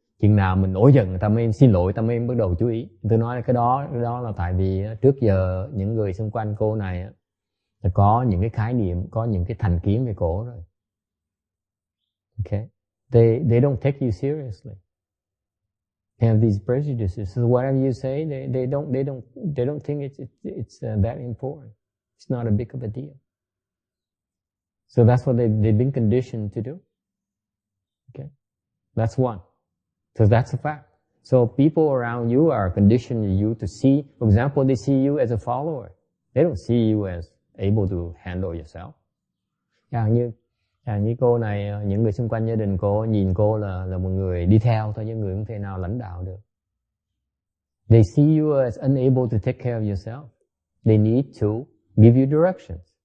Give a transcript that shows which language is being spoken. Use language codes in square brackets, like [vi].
[vi] Chừng nào mình nổi giận người ta mới xin lỗi, người ta mới bắt đầu chú ý. Tôi nói là cái đó là tại vì trước giờ những người xung quanh cô này là có những cái khái niệm, có những cái thành kiến về cổ rồi. [en] Okay, they don't take you seriously. They have these prejudices. So whatever you say, they don't think it's that important. It's not a big of a deal. So that's what they've been conditioned to do. Okay, that's one. So that's a fact. So people around you are conditioning you to see, for example, they see you as a follower. They don't see you as able to handle yourself. [vi] Chẳng như cô này, những người xung quanh gia đình cô nhìn cô là một người đi theo thôi, những người không thể nào lãnh đạo được. [en] They see you as unable to take care of yourself. They need to give you directions.